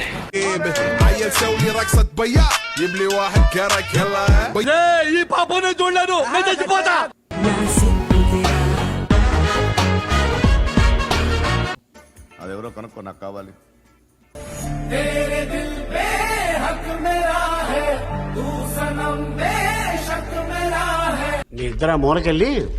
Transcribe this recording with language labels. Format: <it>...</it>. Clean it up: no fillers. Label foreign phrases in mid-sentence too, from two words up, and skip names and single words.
<ar>عيل سوي رقصة بياع جيب لي واحد كرك يلا</ar> <te>ఈ పాపనే చూడలేదు, నేను చచ్చిపోతా. అదెవరో కనుక్కో, నాకు కావాలి. నీ ఇద్దరు మూలకెళ్ళి</te>